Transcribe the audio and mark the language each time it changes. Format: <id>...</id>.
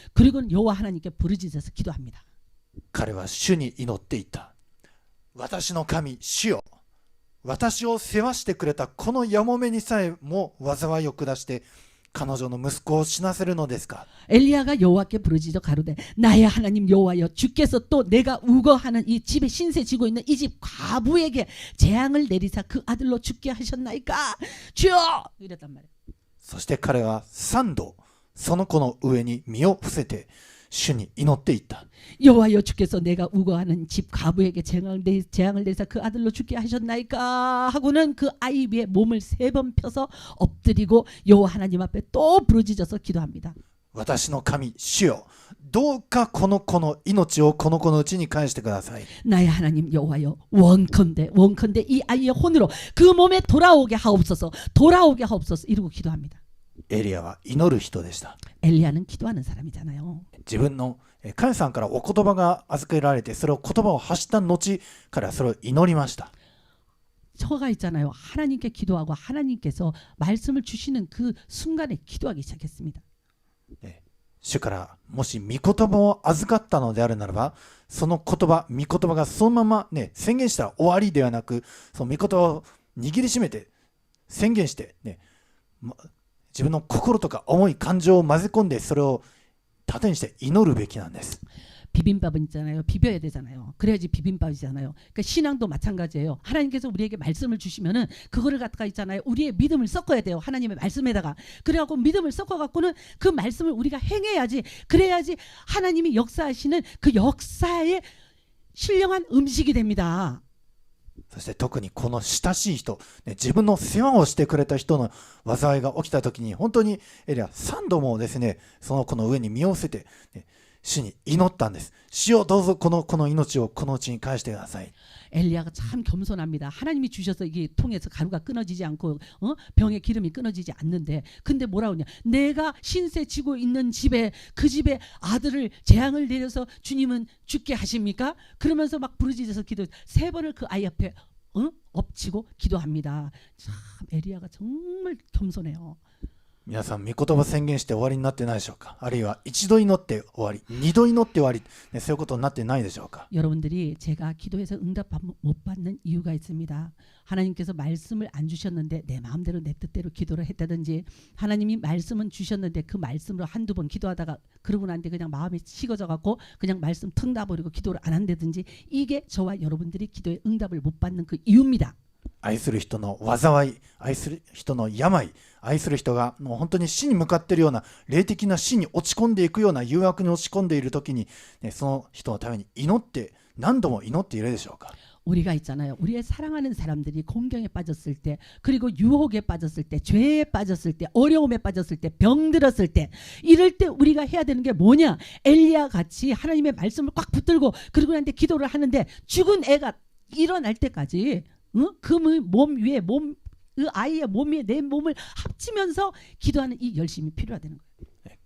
<ko>그리고는 여호와 하나님께 부르짖어서 기도합니다.</ko> <ja>彼は主に祈っていた。私の神、主よ。私を世話してくれたこのやもめにさえも災いを下して彼女の息子を死なせるのですか。</ja> <ko>엘리야가 여호와께 부르짖어 가로되 나의 하나님 여호와여 주께서 또 내가 우거하는 이 집에 신세 지고 있는 이 집 과부에게 재앙을 내리사 그 아들로 죽게 하셨나이까 주여 이랬단 말이에요.</ko> <ja>そして彼は3度その子の上に身を伏せて主に祈っていった。</ja> <ko>여호와여 주께서 내가 우거하는 집 과부에게 재앙을 내리사 그 아들로 죽게 하셨나이까 하고는 그 아이 위에 몸을 3번 펴서 엎드리고 여호와 하나님 앞에 또 부르짖어서 기도합니다.</ko> <ja>私の神、主よ。どうかこの子の命をこの子のうちに返してください。</ja> <ko>나의 하나님 여호와여 원컨대 이 아이의 혼으로 그 몸에 돌아오게 하옵소서 이러고 기도합니다.</ko> <ja>エリアは祈る人でした。</ja> <ko>엘리야는 기도하는 사람이잖아요.</ko> <ja>自分の神様からお言葉が預けられてそれを言葉を発した後彼はそれを祈りました。</ja> <ko>저가 있잖아요. 하나님께 기도하고 하나님께서 말씀을 주시는 그 순간에 기도하기 시작했습니다.</ko> <ja>主からもし御言葉を預かったのであるならばその言葉御言葉がそのまま、宣言したら終わりではなくその御言葉を握りしめて宣言して、自分の心とか思い感情を混ぜ込んでそれを盾にして祈るべきなんです。</ja> <ko>비빔밥은 있잖아요. 비벼야 되잖아요. 그래야지 비빔밥이잖아요. 그러니까 신앙도 마찬가지예요. 하나님께서 우리에게 말씀을 주시면은 그거를 갖다가 있잖아요. 우리의 믿음을 섞어야 돼요. 하나님의 말씀에다가. 그래갖고 믿음을 섞어갖고는 그 말씀을 우리가 행해야지. 그래야지 하나님이 역사하시는 그 역사의 신령한 음식이 됩니다.</ko> <ja>そして特にこの親しい人、自分の世話をしてくれた人の災いが起きた時に本当にエリア3度もですねその子の上に身を伏せて、主に祈ったんです。主よどうぞこの命をこのうちに返してください。</ja> <ko>엘리야가 참 겸손합니다. 하나님이 주셔서 이게 통해서 가루가 끊어지지 않고 병의 기름이 끊어지지 않는데 근데 뭐라 그러냐 내가 신세 지고 있는 집에 그 집에 아들을 재앙을 내려서 주님은 죽게 하십니까? 그러면서 막 부르짖어서 기도 3번을 그 아이 앞에 엎치고 기도합니다. 참 엘리야가 정말 겸손해요.</ko> <ja>皆さん、御言葉宣言して終わりになってないでしょうか。あるいは一度祈って終わり、二度祈って終わり、そういうことになってないでしょうか。</ja> <ko>여러분들이 제가 기도해서 응답 못 받는 이유가 있습니다. 하나님께서 말씀을 안 주셨는데 내 마음대로 내 뜻대로 기도를 했다든지 하나님이 말씀은 주셨는데 그 말씀으로 한두 번 기도하다가 그러고 난데 그냥 마음이 식어져 갖고 그냥 말씀 턱 놔버리고 기도를 안 한다든지 이게 저와 여러분들이 기도에 응답을 못 받는 그 이유입니다.</ko> <ja>愛する人の災い、愛する人の病、愛する人がもう本当に死に向かっているような霊的な死に落ち込んでいくような誘惑に落ち込んでいる時に、その人のために祈って何度も祈っているでしょうか。</ja> <ko>우리가 있잖아요. 우리의 사랑하는 사람들이 공경에 빠졌을 때 그리고 유혹에 빠졌을 때 죄에 빠졌을 때 어려움에 빠졌을 때 병들었을 때 이럴 때 우리가 해야 되는 게 뭐냐 엘리야 같이 하나님의 말씀을 꽉 붙들고 그리고 나한테 기도를 하는데 죽은 애가 일어날 때까지 그 몸 위에 그 아이의 몸 위에 내 몸을 합치면서 기도하는 이 열심이 필요하다는 거예요.</ko>